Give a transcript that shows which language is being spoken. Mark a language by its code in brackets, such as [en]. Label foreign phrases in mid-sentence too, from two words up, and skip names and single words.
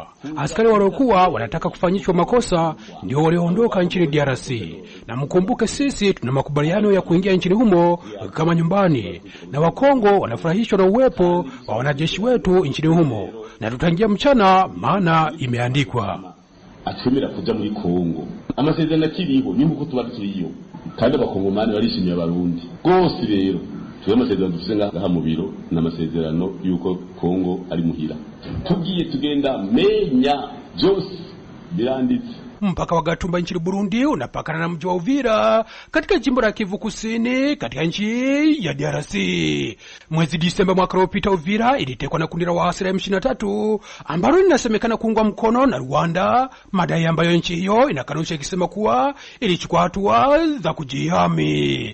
[sw] Askari waliokuwa wanataka kufanyishwa makosa ndio walioondoka nchini DRC. Na mkumbuke sisi tuna makubaliano ya kuingia nchini humo kama nyumbani, na Wakongo wanafurahishwa na uwepo wa wanajeshi wetu nchini humo, na tutaingia mchana maana imeandikwa. [rn] Atumira kuja muri Kongo. Amasezerano akiriho ni nkuko tuba turiyo. Kandi abakongomani barishimiye abarundi. Gose rero tuwe amasezerano dufise ngaha mu biro n'amasezerano yuko Kongo ari muhira. Tugiye tugenda menya byose biranditse. [sw] Mpaka wa Gatumba nchini Burundi unapakana na mji wa Uvira katika jimbo la Kivu Kusini katika nchi ya DRC. Mwezi Disemba mwaka uliopita Uvira ilitekwa na kundi la waasi la M23 ambalo linasemekana kuungwa mkono na Rwanda, madai ambayo nchi hiyo inakanusha ikisema kuwa ilichukua hatua za kujihami.